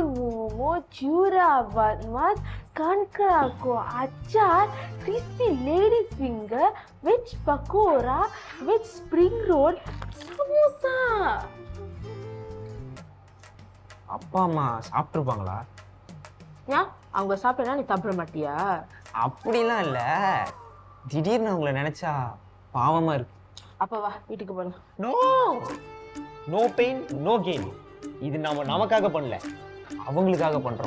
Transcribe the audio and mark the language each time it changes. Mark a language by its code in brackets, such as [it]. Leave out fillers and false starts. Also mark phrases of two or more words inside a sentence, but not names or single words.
[ne] मोमो, चूरा बदमाश, कनकड़ा को अचार, [en] crispy ladies finger, [ne] वेज पकोड़ा, [en] veg spring roll, [ne] समोसा. [ta] அப்பா அம்மா சாப்பிட்ருப்பாங்களா? ஏன் அவங்க சாப்பிட்டா நீ சாப்பிட மாட்டியா? அப்படிலாம் இல்லை, திடீர்னு அவங்கள நினைச்சா பாவமா இருக்கு. அப்ப வா வீட்டுக்கு போகலாம். [en] no no pain no gain. [ta] இது நம்ம நமக்காக பண்ணல, அவங்களுக்காக பண்றோம்.